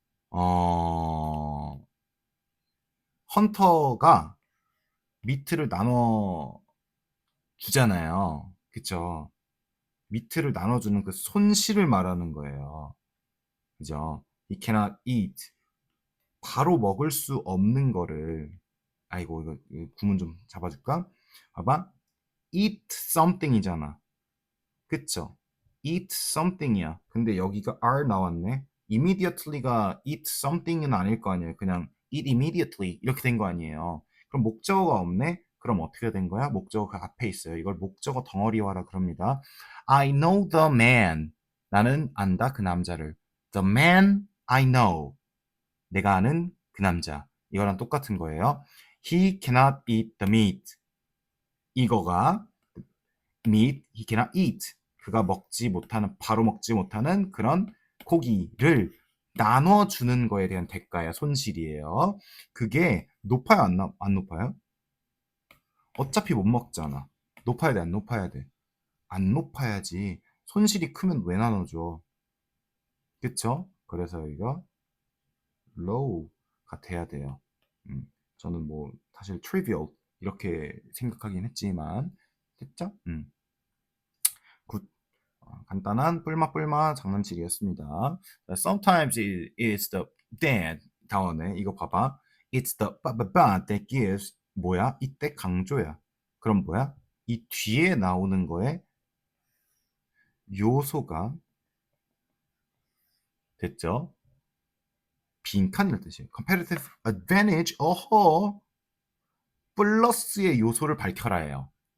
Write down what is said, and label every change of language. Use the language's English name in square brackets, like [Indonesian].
[Korean] 어... 헌터가 미트를 나눠 주잖아요. 그쵸? 미트를 나눠주는 그 손실을 말하는 거예요. 그죠? [English] He cannot eat. [Korean] 바로 먹을 수 없는 거를 아이고 이거 구문 좀 잡아줄까? 봐봐. [English] eat something [Korean] 이잖아. 그쵸? [English] eat something [Korean] 이야. 근데 여기가 are 나왔네. immediately가 eat something은 아닐 거 아니에요. 그냥 [English] eat immediately [Korean] 이렇게 된 거 아니에요. 그럼 목적어가 없네? 그럼 어떻게 된 거야? 목적어 그 앞에 있어요. 이걸 목적어 덩어리화라 그럽니다. [English] I know the man. [Korean] 나는 안다 그 남자를. [English] The man I know. [Korean] 내가 아는 그 남자. 이거랑 똑같은 거예요. [English] He cannot eat the meat. [Korean] 이거가 [English] meat, he cannot eat. [Korean] 그가 먹지 못하는, 바로 먹지 못하는 그런 고기를 나눠주는 거에 대한 대가야, 손실이에요. 그게 높아요, 안 높아요? 어차피 못 먹잖아. 높아야 돼, 안 높아야 돼? 안 높아야지. 손실이 크면 왜 나눠줘? 그쵸? 그래서 이거 low가 돼야 돼요. 저는 뭐 사실 trivial 이렇게 생각하긴 했지만 됐죠? 굿. 간단한 뿔마뿔마 장난치기였습니다. [English] Sometimes it's the then [Korean] 다음에 이거 봐봐. [English] It's the that gives [Korean] 뭐야? 이때 강조야. 그럼 뭐야? 이 뒤에 나오는 거에 요소가 됐죠? 빈칸이라는 뜻이에요. [English] Competitive advantage, [Korean] 어허, 플러스의 요소를 밝혀라예요.